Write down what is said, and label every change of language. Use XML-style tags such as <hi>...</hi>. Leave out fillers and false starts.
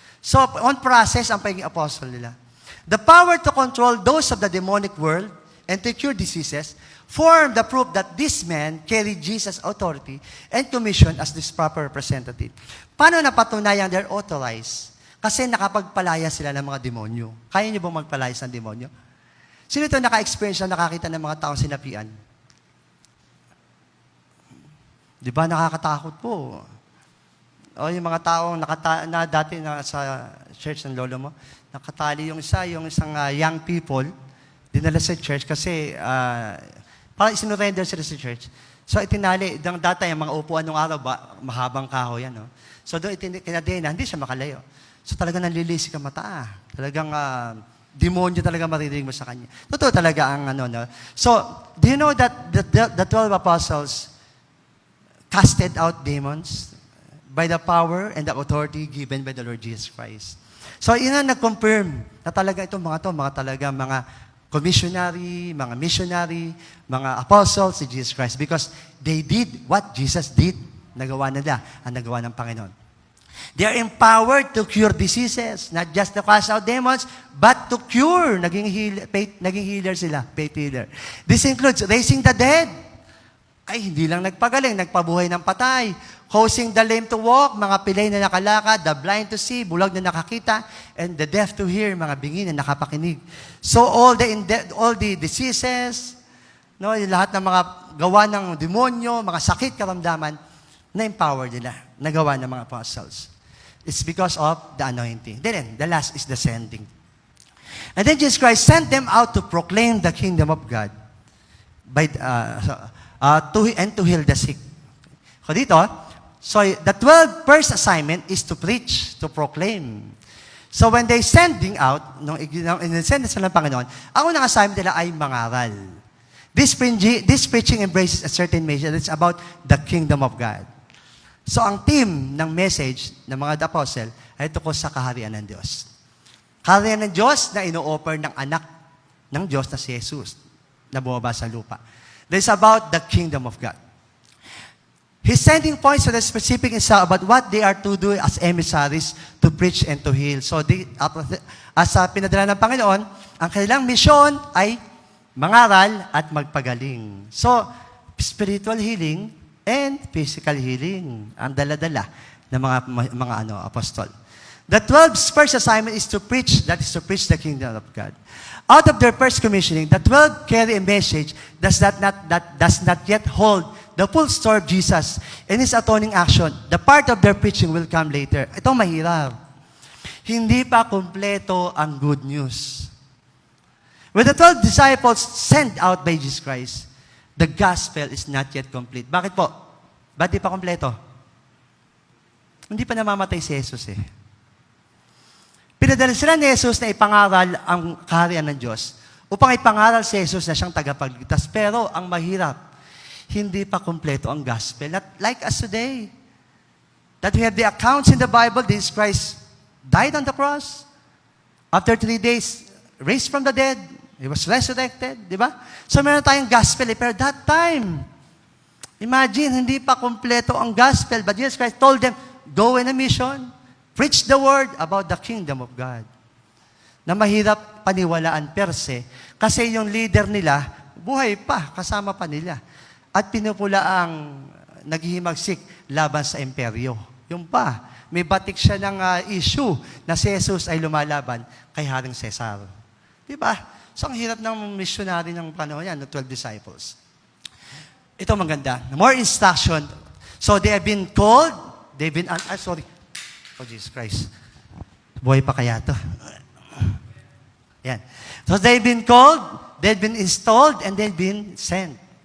<en>So on process,</en> <tl>ang pagiging apostle nila.</tl> <en>The power to control those of the demonic world and to cure diseases form the proof that this man carried Jesus' authority and commission as this proper representative.</en> <tl>Paano napatunayan</tl> <en>they're authorized?</en> <tl>Kasi nakapagpalaya sila ng mga demonyo. Kaya niyo bang magpalayas ng demonyo? Sino ito naka-experience na nakakita ng mga taong sinapian? Di ba nakakatakot po? O yung mga taong na dati na sa church ng lolo mo, nakatali yung isang young people, dinala sa church kasi parang isinurrender sila sa church. So itinali, dati yung mga upuan ng araw, mahabang kahoy yan. No? So doon kinadena, hindi siya makalayo. So talagang nanlilisik ang mata. Talagang demonyo talaga maririnig mo sa kanya. Totoo talaga ang ano. No?</tl> <en>So, do you know that the 12 apostles casted out demons by the power and the authority given by the Lord Jesus Christ?</en> <tl>So, yun ang nag-confirm na talaga itong mga talaga mga commissionary, mga missionary, mga apostles si Jesus Christ</tl> <en>because they did what Jesus did.</en> <tl>Nagawa nila ang nagawa ng Panginoon.</tl> <en>They are empowered to cure diseases, not just to cast out demons, but to cure.</en> <tl>Naging healer sila, faith healer.</tl> <en>This includes raising the dead.</en> <tl>Ay, hindi lang nagpagaling, nagpabuhay ng patay.</tl> <en>Causing the lame to walk,</en> <tl>mga pilay na nakalakad,</tl> <en>the blind to see,</en> <tl>bulag na nakakita,</tl> <en>and the deaf to hear,</en> <tl>mga bingi na nakapakinig.</tl> <en>So all the diseases,</en> <tl>no, lahat ng mga gawa ng demonyo, mga sakit, karamdaman, na-empower nila, nagawa ng mga apostles.</tl> <en>It's because of the anointing. Then, the last is the sending. And then Jesus Christ sent them out to proclaim the kingdom of God and to heal the sick. So dito, so the 12 first assignment is to preach, to proclaim. So when they sending out,</en> <tl>nung in-send sila ng Panginoon, ang unang assignment nila ay mangaral.</tl> <en>This preaching embraces a certain message. It's about the kingdom of God.</en> <tl>So ang theme ng message ng mga apostle ay tungkol sa kaharian ng Diyos. Kaharian ng Diyos na ino-offer ng anak ng Diyos na si Jesus na bumaba sa lupa.</tl> <en>This is about the kingdom of God. His sending points to the specific is about what they are to do as emissaries to preach and to heal.</en> <tl>So as pinadala ng Panginoon, ang kanilang misyon ay mangaral at magpagaling. So,</tl> <en>spiritual healing and physical healing</en> <tl>ang dala-dala ng mga apostol.</tl> <en>The 12's first assignment is to preach, that is to preach the kingdom of God. Out of their first commissioning, the 12 carry a message that does not yet hold the full story of Jesus and His atoning action. The part of their preaching will come later.</en> <tl>Ito mahirap. Hindi pa kumpleto ang good news.</tl> <en>When the 12 disciples sent out by Jesus Christ, the gospel is not yet complete.</en> <tl>Bakit po? Ba't di pa kompleto? Hindi pa namamatay si Jesus eh. Pinadala sila ni Jesus na ipangaral ang kaharian ng Diyos upang ipangaral si Jesus na siyang tagapagligtas. Pero ang mahirap, hindi pa kompleto ang gospel.</tl> <en>Not like us today. That we have the accounts in the Bible, Jesus Christ died on the cross. After 3 days, raised from the dead. He was resurrected,</en> <tl>di ba? So meron tayong gospel eh. Pero</tl> <en>that time, imagine,</en> <tl>hindi pa kompleto ang gospel.</tl> <en>But Jesus Christ told them, go in a mission. Preach the word about the kingdom of God.</en> <tl>Na mahirap paniwalaan per se, kasi yung leader nila, buhay pa, kasama pa nila. At pinupula ang naghihimagsik laban sa imperyo. Yung pa, may batik siya ng issue na si Jesus ay lumalaban kay Haring Cesar. Diba? So ang hirap ng missionary ng panahon yan, ng 12 disciples. Ito maganda.</tl> <en>More instruction. So they have been called, they've been, oh, Jesus Christ.</en> <tl>Buhay pa kaya to? Yan.</tl> <en>So they've been called, they've been installed, and they've been sent.</en>